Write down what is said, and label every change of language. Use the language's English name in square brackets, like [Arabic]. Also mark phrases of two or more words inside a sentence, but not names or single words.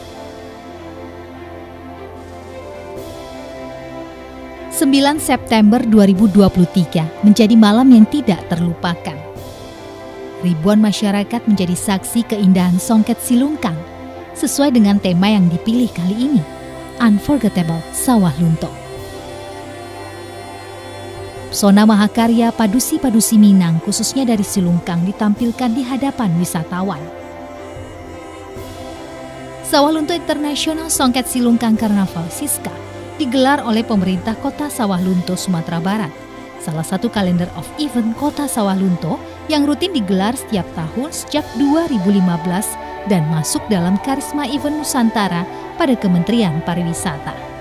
[Indonesian] 9 September 2023 menjadi malam yang tidak terlupakan. Ribuan masyarakat menjadi saksi keindahan songket silungkang sesuai dengan tema yang dipilih kali ini, Unforgettable Sawah Lunto. Pesona mahakarya padusi-padusi Minang khususnya dari silungkang ditampilkan di hadapan wisatawan. Sawah Lunto International Songket Silungkang Carnaval Siska digelar oleh pemerintah Kota Sawah Lunto, Sumatera Barat, salah satu kalender [English] of event [Indonesian] Kota Sawah Lunto yang rutin digelar setiap tahun sejak 2015 dan masuk dalam Karisma Event Nusantara pada Kementerian Pariwisata.